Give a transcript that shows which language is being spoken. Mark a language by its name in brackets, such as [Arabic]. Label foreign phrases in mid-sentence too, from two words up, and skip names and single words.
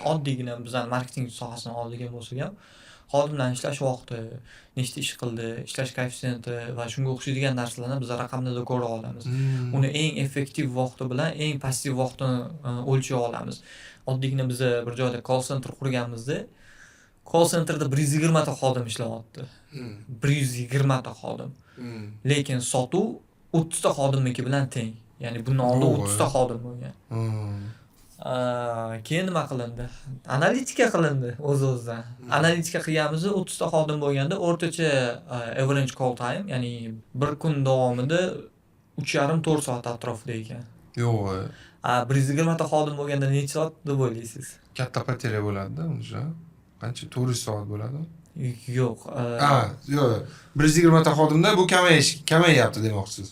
[Uzbek] Oddiygina bizning marketing sohasini oldigan bo'lsak ham, xodimlarning ishlash vaqti, nechta ish qildi, ishlash koeffitsiyenti va shunga o'xshaydigan narsalarni biz raqamlarda ko'ra olamiz. Uni eng effektiv vaqti bilan eng passiv vaqtini o'lchay olamiz. Oddiygina biz bir joyda [English] call center [Uzbek] qurganmizda, [English] call centerda [Uzbek] 120 ta xodim ishlayapti. 120 ta xodim. Lekin sotuv 30 ta xodimniki bilan teng. Ya'ni bundan oldin 30 ta xodim bo'lgan. Keyin nima qilindi? Analitika qilindi o'z-o'zidan. Analitika qilganmiz, 30 ta xodim bo'lganda o'rtacha [English] average call time, [Uzbek] ya'ni bir kun davomida 3,5-4 soat atrofida ekan. Yo'q. 120 ta xodim bo'lganda necha soat deb o'ylaysiz? Katta poteriya bo'ladi-da, uncha. Qancha 400 soat bo'ladi? Yo'q. Yo'q. 120 ta xodimda bu kamayyapti demoqchisiz.